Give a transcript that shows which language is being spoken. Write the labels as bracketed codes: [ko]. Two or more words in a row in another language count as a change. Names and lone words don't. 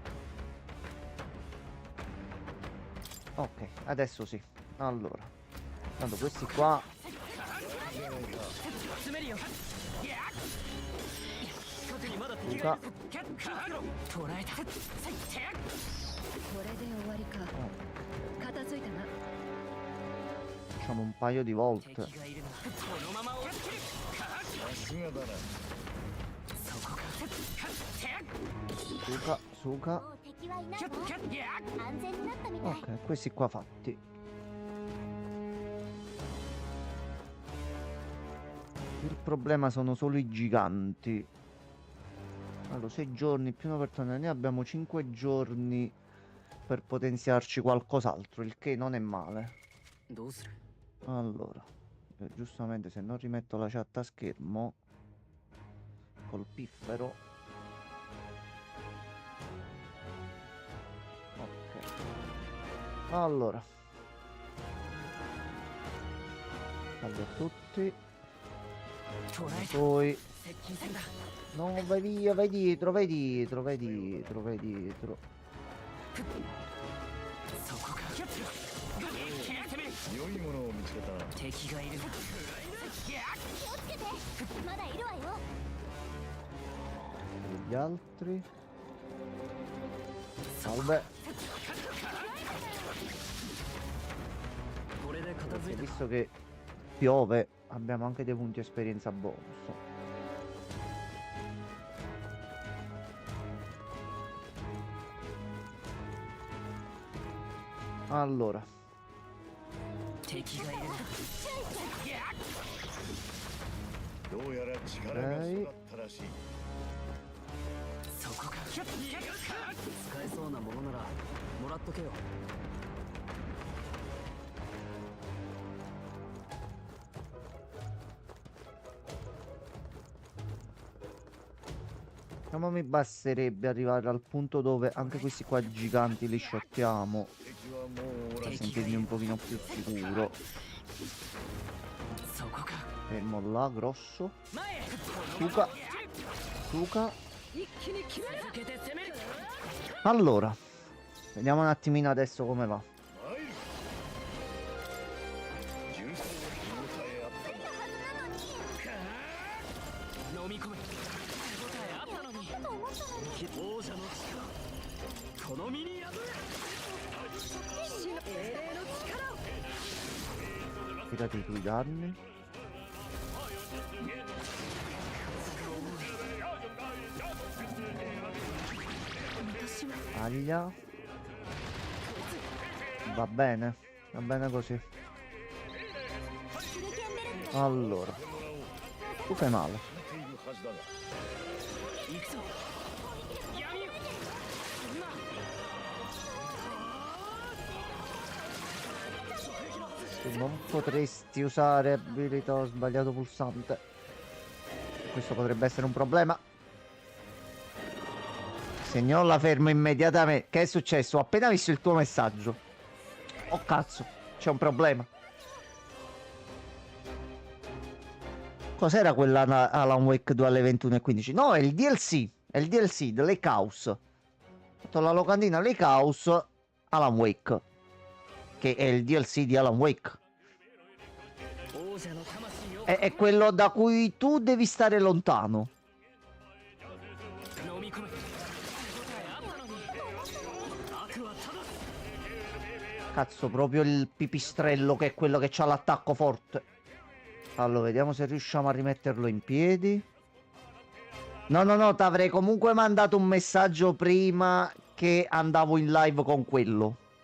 [it] Ok, adesso sì. Allora. Tanto questi qua. Luca. [ja] 捉えた。これで終わりか。片付いたな。 [it] Facciamo un paio di volte. [ja] 敵がいるならこのまま追いつける。さすがだな。そこか。 [it] Suka, Suka. [ja] もう敵はいないわ。安全になったみたい。 [it] Ok, questi qua fatti. Il problema sono solo i giganti. Allora, 6 giorni più una persona. Noi abbiamo 5 giorni per potenziarci qualcos'altro, il che non è male. [ja] どうする？ [it] Allora, giustamente se non rimetto la chat a schermo col piffero. Ok. Allora. Salve a tutti. [ja] 捉えた。 [it] Poi [ja] 接近戦だ。 [it] no, vai via, vai dietro, vai dietro, vai dietro, vai dietro. [ja] そこか。攻める。良いものを見つけた。敵がいるな。気をつけて。まだいるわよ。 [it] E gli altri. Salve. [ja] これで片付 [it] E [ja] いた。 [it] visto che piove, abbiamo anche dei punti esperienza bonus. Allora, [ja] 敵がいるな。どうやら力が育ったらしい。そこか。使えそうなものならもらっとけよ。 [it] diciamo mi basterebbe arrivare al punto dove anche questi qua giganti li shottiamo [ja] 敵はもうおら [it] per [ja] ず。 [it] sentirmi un pochino più sicuro. [ja] そこか。 [it] Fermo là, grosso. [ja] 前へ。 [it] Suka, Suka. [ja] 一気に決める。続けて攻める。 [it] Allora, vediamo un attimino adesso come va. [ja] 参る。重装見応えあったな。飲み込め。手応えあったのに。と思ったのに。王者の力。この身に宿れ。死の英霊の力を。 [it] Tirati tu i danni. Aglia. Va bene così. [ja] 手裏剣ベルト。 [it] Allora, tu fai male. [ja] 聞いているはずだが。行くぞ。闇よ。 [it] Tu non potresti usare abilità, ho sbagliato pulsante. Questo potrebbe essere un problema. Signor, la fermo immediatamente. Che è successo? Ho appena visto il tuo messaggio. Oh cazzo, c'è un problema. Cos'era quella Alan Wake 2 alle 21:15? No, è il DLC. È il DLC The Lake House. Ho fatto la locandina Lake House Alan Wake. Che è il DLC di Alan Wake. [ja] 王者の魂を [it] È quello da cui tu devi stare lontano. [ja] 飲み込め。手応えあったのに。悪はただ。 [it] Cazzo, proprio il pipistrello che è quello che ha l'attacco forte. Allora, vediamo se riusciamo a rimetterlo in piedi. No, t'avrei comunque mandato un messaggio prima che andavo in live con quello.